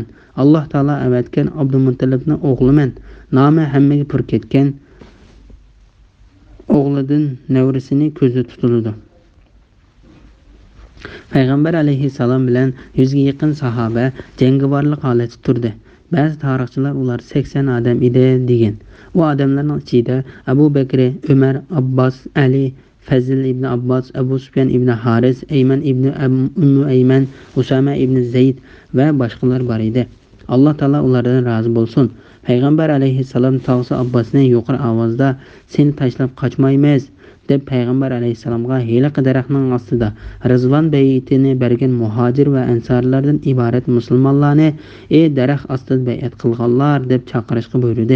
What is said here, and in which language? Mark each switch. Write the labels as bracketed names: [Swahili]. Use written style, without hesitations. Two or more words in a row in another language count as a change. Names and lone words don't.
[Uzbek] Alloh taolo avatgan Abdumuttalibning o'g'liman. Nomi hammaga pur ketgan o'g'lidan nevrasini ko'zda tutildi." Payg'ambar alayhissalom bilan 100 ga yaqin sahoba jangovarlik holatda turdi. Ba'zi tarixchilar ular 80 odam edi degan. U odamlarning ichida Abu Bakr, Umar, Abbos, Ali, Fazl ibn Abbos, Abu Sufyan ibn Haris, Ayman ibn Ayman, Usama ibn Zayd va boshqalar bor edi. Alloh taolo ulardan rozi bo'lsin. Payg'ambar alayhissalom tog'asi Abbosni yuqori ovozda "Seni tashlab qochmaymiz" deb payg'ambar alayhissalomga heliqi daraxtning ostida Rizvon bay'atini bergan muhojir va ansarlardan iborat musulmonlarni "Ey daraxt ostida bay'at qilganlar" deb chaqirishga buyurdi.